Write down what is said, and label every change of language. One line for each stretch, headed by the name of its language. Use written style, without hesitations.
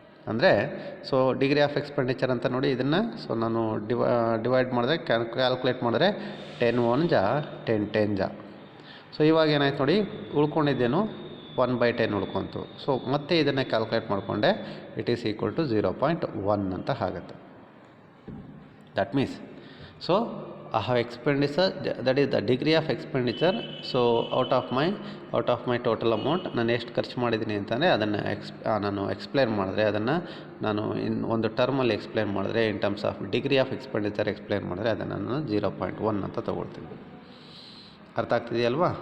Kannada: ಅಂದರೆ so degree of expenditure ಅಂತ ನೋಡಿ, ಇದನ್ನು ಸೊ ನಾನು ಡಿವೈಡ್ ಮಾಡಿದ್ರೆ ಕ್ಯಾಲ್ಕುಲೇಟ್ ಮಾಡಿದ್ರೆ 10 1 ಜಾ 10 10 ಜಾ. ಸೊ ಇವಾಗ ಏನಾಯ್ತು ನೋಡಿ, ಉಳ್ಕೊಂಡಿದ್ದೇನು 1/10 ಉಳ್ಕೊಂತು. ಸೊ ಮತ್ತೆ ಇದನ್ನು ಕ್ಯಾಲ್ಕುಲೇಟ್ ಮಾಡಿಕೊಂಡೆ,
English: it is equal to 0.1
Kannada: ಅಂತ ಆಗುತ್ತೆ.
English: That means so I have expenditure, that is the degree of expenditure.
Kannada: So out of my total amount ನಾನು ಎಷ್ಟು ಖರ್ಚು ಮಾಡಿದ್ದೀನಿ ಅಂತಂದರೆ ಅದನ್ನು ನಾನು ಎಕ್ಸ್ಪ್ಲೇನ್ ಮಾಡಿದ್ರೆ, ಅದನ್ನು ನಾನು ಒಂದು ಟರ್ಮಲ್ಲಿ ಎಕ್ಸ್ಪ್ಲೇನ್ ಮಾಡಿದ್ರೆ,
English: in terms of degree of expenditure
Kannada: explain ಮಾಡಿದ್ರೆ ಅದನ್ನು ನಾನು 0.1 ಅಂತ ತೊಗೊಳ್ತೀನಿ. ಅರ್ಥ ಆಗ್ತಿದೆಯಲ್ವಾ?